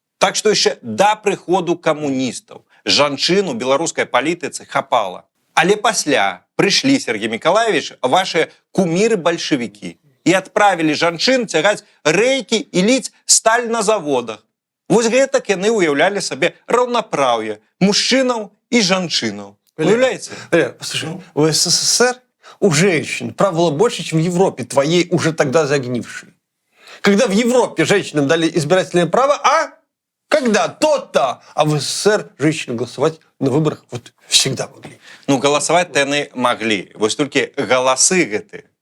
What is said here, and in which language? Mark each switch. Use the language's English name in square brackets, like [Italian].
[Belarusian] Так што яшчэ да прыходу камуністаў жанчын у беларускай палітыцы хапала. Але пасля прыйшлі, Сергей Миколаевич, [Russian] ваши [Belarusian] куміры-бальшавікі і адправілі жанчын цягаць рэйкі і ліць сталь на заводах. Вось гэтак яны уяўлялі сабе раўнапраўе мужчынаў і жанчынаў. Уяўляеце? [Russian] Послушай, в СССР у женщин прав было больше, чем в Европе, твоей уже тогда загнившей. Когда в Европе женщинам дали избирательное право, когда то-то, а в СССР женщины голосовать на выборах вот всегда могли. [Belarusian] Ну, галасаваць яны маглі. Вось толькі галасы гэты.